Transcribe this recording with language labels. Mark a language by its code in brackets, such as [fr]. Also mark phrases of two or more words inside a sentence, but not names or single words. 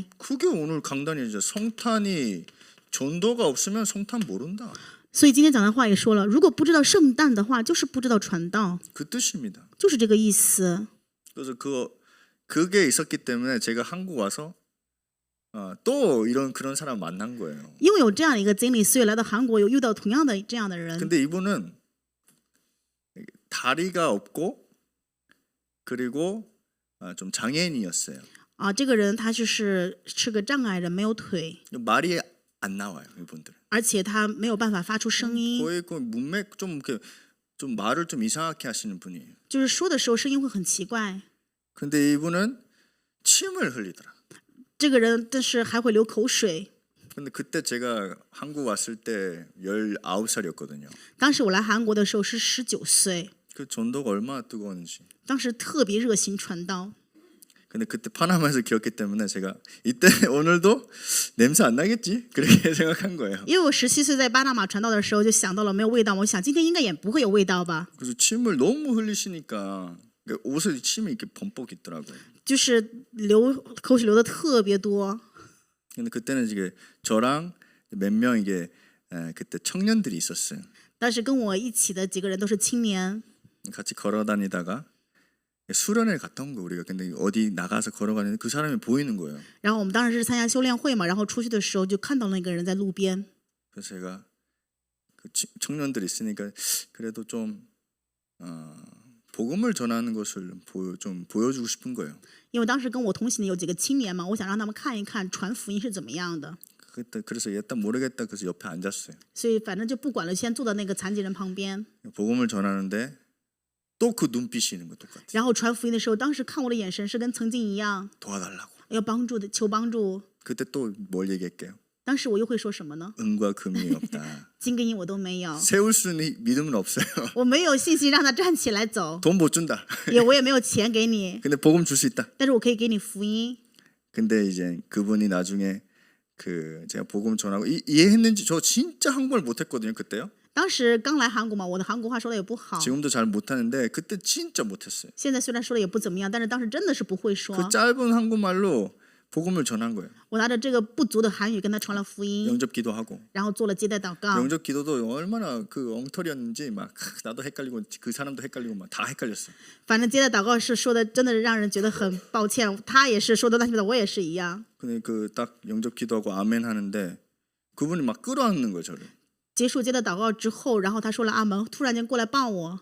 [ko] 그게 오늘 강단이죠. 성탄이 전도가 없으면 성탄 모른다. [zh] 所以今天讲的话也说了，如果不知道圣诞的话，就是不知道传道， [ko] 그 뜻입니다. [zh] 就是这个意思。 [ko] 그래서 그게 있었기 때문에 제가 한국 와서 또 그런 사람 만난 거예요. [zh] 因为有这样一个经历，所以来到韩国有遇到同样的这样的人。 [ko] 근데 이분은 다리가 없고 그리고 좀 장애인이었어요. [zh] 啊，这个人他是个障碍人，没有腿， [ko] 말이 안 나와요, 이분들은. [zh] 而且他没有办法发出声音， [ko] 거의 그 문맥 좀 말을 좀 이상하게 하시는 분이에요. [zh] 就是说的时候声音会很奇怪。 [ko] 근데 이분은 침을 흘리더라. [zh] 这个人但是还会流口水。 [ko] 근데 그때 제가 한국 왔을 때 19살이었거든요. [zh] 当时我来韩国的时候是19岁， [ko] 그 전도가 얼마나 뜨거웠는지. [zh] 当时特别热心传道。 [ko] 근데 그때 파나마에서 기었기 때문에 제가 이때 오늘도 냄새 안 나겠지? 그렇게 생각한 거예요. [zh] 因为我17岁在巴拿马传道的时候，就想到了没有味道，我想今天应该也不会有味道吧。 [ko] 그래서 침을 너무 흘리시니까 옷에 침이 이렇게 범벅 있더라고요. [zh] 就是流口水流的特别多。 [ko] 근데 그때는 이게 저랑 몇 명 이게 그때 청년들이 있었어요. [zh] 但是跟我一起的几个人都是青年， [ko] 같이 걸어다니다가 수련회를 갔다 온 거 우리가. 근데 어디 나가서 걸어가는데 그 사람이 보이는 거예요. [zh] 然后我们当时是参加修炼会嘛，然后出去的时候就看到那个人在路边。 [ko] 그래서 제가 그 청년들 있으니까 그래도 좀 복음을 전하는 것을 좀 보여주고 싶은 거예요. [zh] 因为当时跟我同行的有几个青年嘛，我想让他们看一看传福音是怎么样的。 [ko] 그때 그래서 일단 모르겠다 그래서 옆에 앉았어요. [zh] 所以反正就不管了，先坐到那个残疾人旁边。 [ko] 복음을 전하는데 또 그 눈빛이 있는 거 똑같아. [zh] 然后传福音的时候，当时看我的眼神是跟曾经一样， [ko] 도와달라고. [zh] 要帮助的，求帮助。 [ko] 그때 또 뭘 얘기할게요? [zh] 当时我又会说什么呢？ [ko] 은과 금이 없다. [zh] 金跟银我都没有， [ko] 세울 수 있는 믿음은 없어요. [zh] 我没有信心让他站起来走， [ko] 돈 못 준다. [zh] 我也没有钱给你， [ko] 근데 복음 줄 수 있다. [zh] 但是我可以给你福音。 [ko] 근데 이제 그분이 나중에 제가 복음 전하고 이해했는지 저 진짜 한국말 못했거든요 그때요. [zh] 当时刚来韩国嘛，我的韩国话说的也不好， [ko] 지금도 잘 못하는데 그때 진짜 못했어요. [zh] 现在虽然说的也不怎么样，但是当时真的是不会说 [ko] 그 。 짧은 한국말로 복음을 전한 거예요. [zh] 我拿着这个不足的韩语跟他传了福音， [ko] 영접 기도하고 [zh] 然后做了接待祷告。 [ko] 영접 기도도 얼마나 그 엉터리였는지 막 나도 헷갈리고 그 사람도 헷갈리고 막 다 헷갈렸어. [zh] 反正接待祷告是说的，真的让人觉得很抱歉。他也是说的乱七八糟，我也是一样。 [ko] 근데 그 딱 영접 기도하고 아멘 하는데 그분이 막 끌어안는 거예요, 저를. [zh] 结束接待祷告之后，然后他说了阿门，突然间过来抱我。